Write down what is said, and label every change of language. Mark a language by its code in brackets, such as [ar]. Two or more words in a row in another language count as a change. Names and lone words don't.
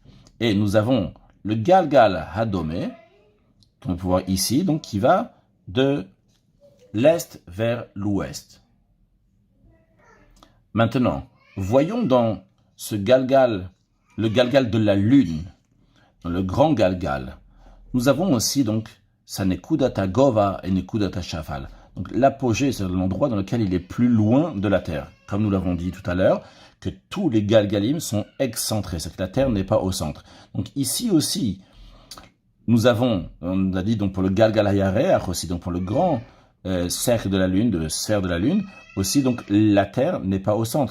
[fr] Et nous avons le [he] גלגל הדומה, [fr] qu'on peut voir ici, donc, qui va de l'est vers l'ouest. Maintenant, voyons dans ce Galgal, le Galgal de la Lune, dans le grand Galgal, nous avons aussi donc sa [he] נקודת גובה [fr] et [he] נקודת שפל. [fr] Donc l'apogée, c'est l'endroit dans lequel il est plus loin de la terre. Comme nous l'avons dit tout à l'heure, que tous les galgalim sont excentrés, c'est que la terre n'est pas au centre. Donc ici aussi, nous avons, on a dit donc pour le [he] גלגל הירח [fr] aussi, donc pour le grand cercle de la lune, de sphère de la lune, aussi donc la terre n'est pas au centre.